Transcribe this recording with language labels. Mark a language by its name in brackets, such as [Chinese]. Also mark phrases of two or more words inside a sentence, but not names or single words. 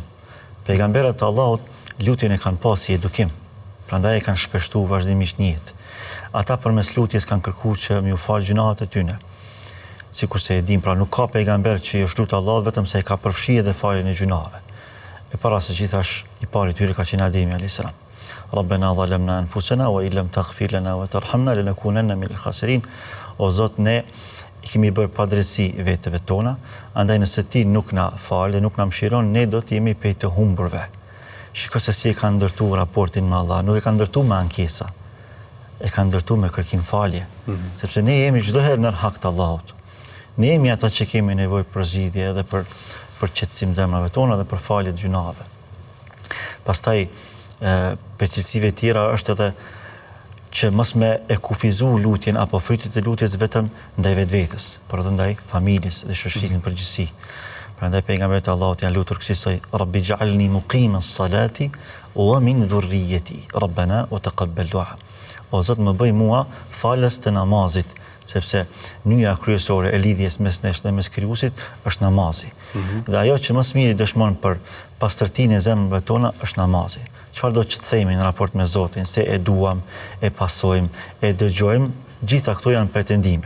[Albanian] Pejgamberët e Allahut lutjen e kanë pasur si edukim, prandaj e kanë shpeshtuar vazhdimisht në jetë. Ata përmes lutjes kanë kërkuar që më u fal gjunahet e tyre. Sikur se e dim, pra nuk ka pejgamber që i është lutur Allahut vetëm se e ka përfshirë edhe faljen e gjunave. E para se gjithash i pari tyre ka qenë Ademi [Arabic] عليه السلام. ربنا ظلمنا أنفسنا وإن لم تغفر لنا وترحمنا لنكونن من الخاسرين. [Albanian] O Zot, ne i kemi bërë padrejti vetëve tona, andaj nëse ti nuk na fal dhe nuk na mëshiron, ne do të jemi prej të humburve. Shikoj se si e kanë ndërtuar raportin me Allah, nuk e kanë ndërtuar me ankesa. E kanë ndërtuar me kërkim falje, sepse ne jemi çdo herë në hak të Allahut. Ne jemi ata që kemi nevojë për zgjidhje edhe për qetësim zemrave tona dhe për falje të gjunave. Pastaj përcilësive tjera është edhe që mos me e kufizu lutjen apo frytet e lutjes vetëm ndaj vetvetes, por edhe ndaj familjes dhe shoqërisë në përgjithësi. Prandaj pejgamberët e Allahut janë lutur kësaj: [Arabic] رب اجعلني مقيم الصلاة ومن ذريتي، ربنا وتقبل دعاء. [Albanian] O Zot, më bëj mua falës të namazit, sepse nyja kryesore e lidhjes mes nesh dhe mes Krijuesit është namazi. Dhe ajo që më së miri dëshmon për pastërtinë e zemrave tona është namazi. Çfarë do që të themi në raport me Zotin, se e duam, e pasojmë, e dëgjojmë, gjitha këto janë pretendime.